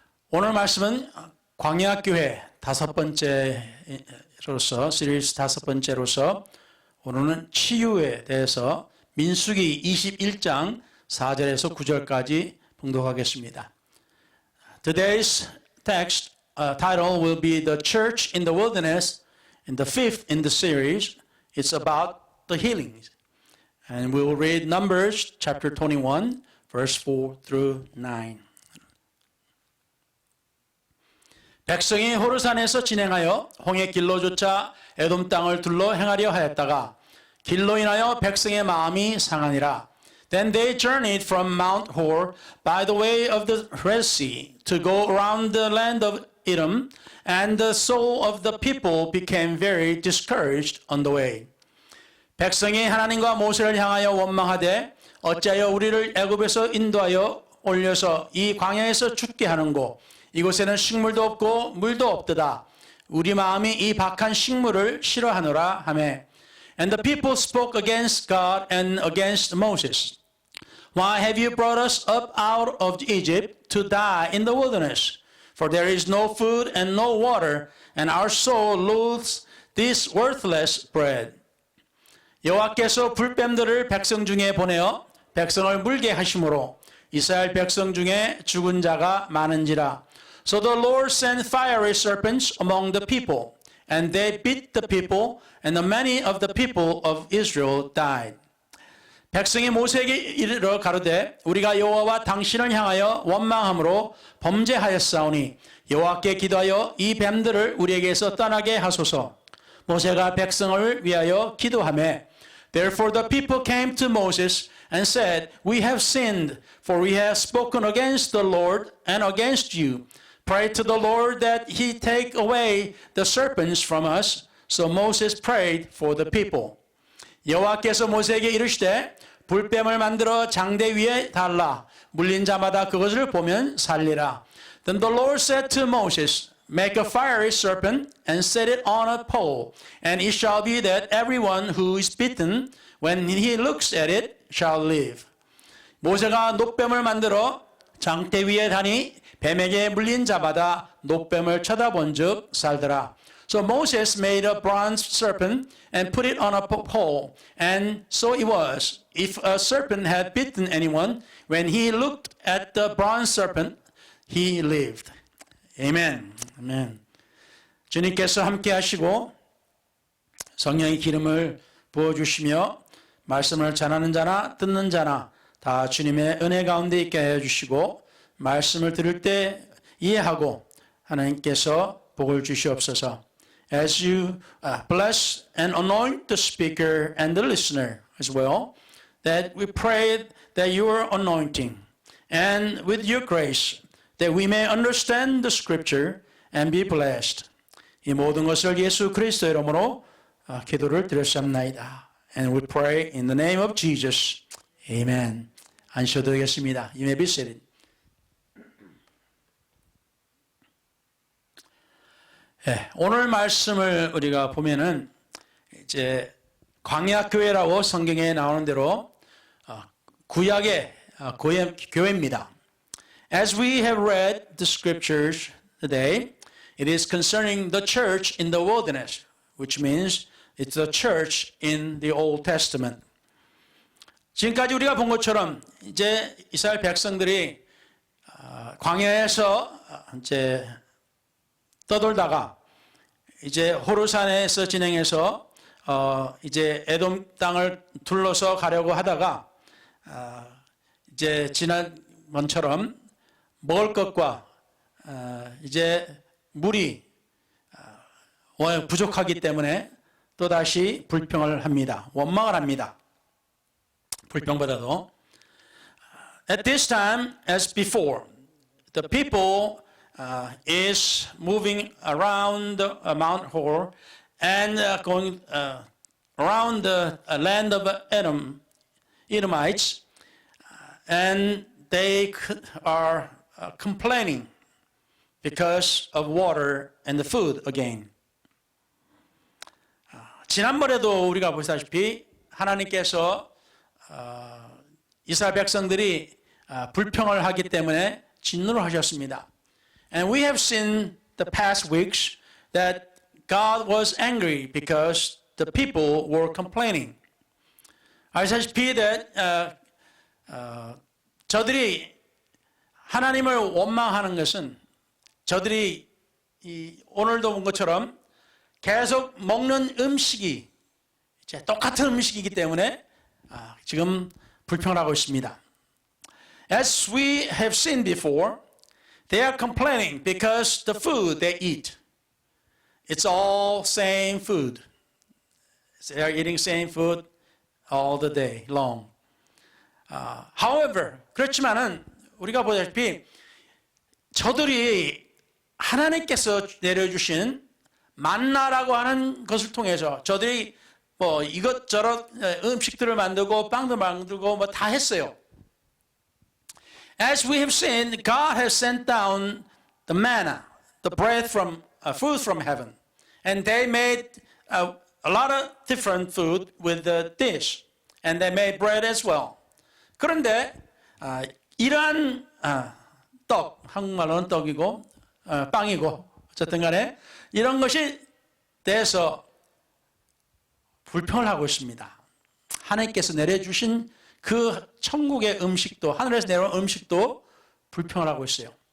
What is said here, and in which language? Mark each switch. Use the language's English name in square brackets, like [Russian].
[Korean] 오늘 말씀은 광야교회 다섯 번째로서 시리즈 다섯 번째로서 오늘은 치유에 대해서 민수기 21장 4절에서 9절까지 봉독하겠습니다. [English] Today's text title will be The Church in the Wilderness, and the fifth in the series. It's about the healings. And we will read Numbers chapter 21, verse 4 through 9. [Korean] 백성이 호르산에서 진행하여 홍해 길로 쫓아 에돔 땅을 둘러 행하려 하였다가 길로 인하여 백성의 마음이 상하니라. [English] Then they journeyed from Mount Hor by the way of the Red Sea to go around the land of Edom, and the soul of the people became very discouraged on the way. [Korean] 백성이 하나님과 모세를 향하여 원망하되 어찌하여 우리를 애굽에서 인도하여 올려서 이 광야에서 죽게 하는고 이곳에는 식물도 없고 물도 없도다. 우리 마음이 이 박한 식물을 싫어하노라 하매. [English] And the people spoke against God and against Moses. Why have you brought us up out of Egypt to die in the wilderness? For there is no food and no water, and our soul loathes this worthless bread. [Korean] 여호와께서 불뱀들을 백성 중에 보내어 백성을 물게 하심으로 이스라엘 백성 중에 죽은 자가 많은지라. [English] So the Lord sent fiery serpents among the people, and they bit the people, and many of the people of Israel died. [Korean] 백성이 모세에게 이르러 가로되 우리가 여호와와 당신을 향하여 원망함으로 범죄하였사오니 여호와께 기도하여 이 뱀들을 우리에게서 떠나게 하소서. 모세가 백성을 위하여 기도하매 [English] Therefore the people came to Moses and said, We have sinned, for we have spoken against the Lord and against you. Pray to the Lord that he take away the serpents from us. So Moses prayed for the people. [Korean] 여호와께서 모세에게 이르시되 불뱀을 만들어 장대 위에 달라 물린 자마다 그것을 보면 살리라. [English] Then the Lord said to Moses, Make a fiery serpent and set it on a pole, and it shall be that everyone who is bitten, when he looks at it, shall live. [Korean] 모세가 녹뱀을 만들어 장대 위에 다니 뱀에게 물린 자마다 녹뱀을 쳐다본즉 살더라. [English] So Moses made a bronze serpent and put it on a pole, and so it was. If a serpent had bitten anyone, when he looked at the bronze serpent, he lived. Amen. 아멘. [Korean] 주님께서 함께 하시고 성령의 기름을 부어주시며 말씀을 전하는 자나 듣는 자나 다 주님의 은혜 가운데 있게 해주시고 말씀을 들을 때 이해하고 하나님께서 복을 주시옵소서. [English] As you bless and anoint the speaker and the listener as well, that we pray that your anointing and with your grace that we may understand the scripture and be blessed. [Korean] 이 모든 것을 예수 그리스도의 이름으로 기도를 드렸사옵나이다. [English] And we pray in the name of Jesus. Amen. [Korean] 앉으셔도 되겠습니다. [English] You may be seated. [Korean] 네, 오늘 말씀을 우리가 보면은 이제 광야교회라고 성경에 나오는 대로 구약의 교회입니다. [English] As we have read the scriptures today, it is concerning the church in the wilderness, which means it's the church in the Old Testament. [Korean] 지금까지 우리가 본 것처럼 이제 이스라엘 백성들이 광야에서 이제 떠돌다가 이제 호르산에서 진행해서 이제 에돔 땅을 둘러서 가려고 하다가 이제 지난번처럼 먹을 것과 이제 물이 부족하기 때문에 또다시 불평을 합니다. 원망을 합니다. 불평보다도. [English] At this time, as before, the people is moving around Mount Hor and going around the land of Edomites, and they are complaining because of water and the food again. [Korean] 지난번에도 우리가 보시다시피 하나님께서 이스라엘 백성들이 불평을 하기 때문에 진노를 하셨습니다. [English] And we have seen the past weeks that God was angry because the people were complaining. [Korean] 아시다시피 that 저들이 하나님을 원망하는 것은 저들이 오늘도 본 것처럼 계속 먹는 음식이 이제 똑같은 음식이기 때문에 지금 불평을 하고 있습니다. [English] As we have seen before, they are complaining because the food they eat, it's all same food. They are eating same food all the day long. [Korean] However, 그렇지만은 우리가 보다시피 저들이 하나님께서 내려주신 만나라고 하는 것을 통해서 저들이 뭐 이것저것 음식들을 만들고 빵도 만들고 뭐 다 했어요. [English] As we have seen, God has sent down the manna, the bread from food from heaven, and they made a lot of different food with the dish, and they made bread as well. [Korean] 그런데 이러한 떡, 한국말로는 떡이고 빵이고 어쨌든 간에 이런 것이 대해서 불평을 하고 있습니다. 하나님께서 내려주신 그 천국의 음식도 하늘에서 내려온 음식도 불평을 하고 있어요.